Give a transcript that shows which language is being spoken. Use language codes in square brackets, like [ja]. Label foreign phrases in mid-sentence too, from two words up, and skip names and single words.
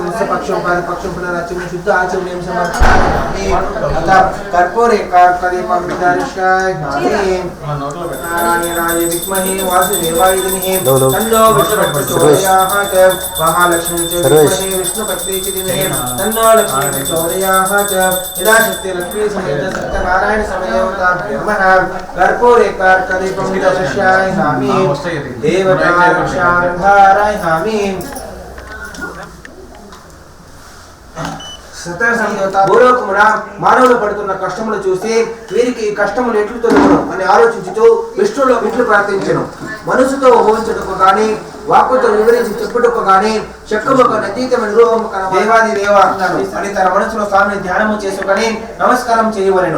[sa] मुख्यपक्षं पादपक्षं पुनराचमनं शुद्ध आचमनीयं समर्पयामि अतः कर्पूरे कार्कदीपं दर्शयामि नारायणाय विद्महे वासुदेवाय धीमहि तन्नो विष्णुः प्रचोदयात् महालक्ष्मी च विद्महे विष्णुपत्नी च धीमहि तन्नो लक्ष्मी प्रचोदयात् यदा शक्ति लक्ष्मी समेत सत्यनारायण समदेवताभ्यो नमः कर्पूरे कदीपं दर्शयामि देवता रक्षांधारयामि [te] సతర సందేవత భూలోకమున మానవులు పడుతున్న కష్టములు చూసి వీరికి ఈ కష్టములు ఎట్లు తొలగును అని ఆలోచించుతూ విష్ణువులో ఇట్లు ప్రార్థించెను. మనసుతో ఊహించుటకు గాని వాక్కుతో వివరించి చెప్పుటకు గాని శక్యముగా అతీతమైన రూపము కన దేవాది దేవ అన్నాడు అని తన మనసులో స్వామిని ధ్యానము చేసుకొని నమస్కారం చేయవలెను.